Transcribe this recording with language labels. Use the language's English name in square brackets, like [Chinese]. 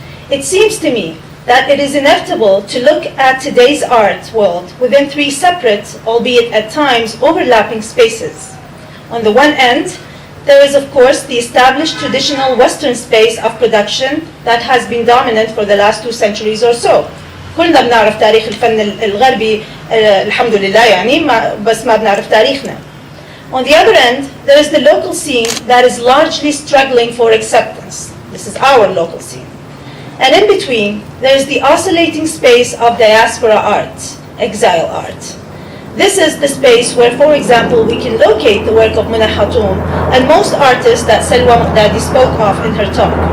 [English] It seems to me that it is inevitable to look at today's art world within three separate, albeit at times overlapping spaces. On the one end, there is of course the established traditional Western space of production that has been dominant for the last 2 centuries or so. [Arabic] كلنا بنعرف تاريخ الفن الغربي الحمد لله يعني بس ما بنعرف تاريخنا. [English] On the other end, there is the local scene that is largely struggling for acceptance. This is our local scene. And in between, there is the oscillating space of diaspora art, exile art. This is the space where, for example, we can locate the work of Mona Hatoum and most artists that Salwa Muqdadi spoke of in her talk.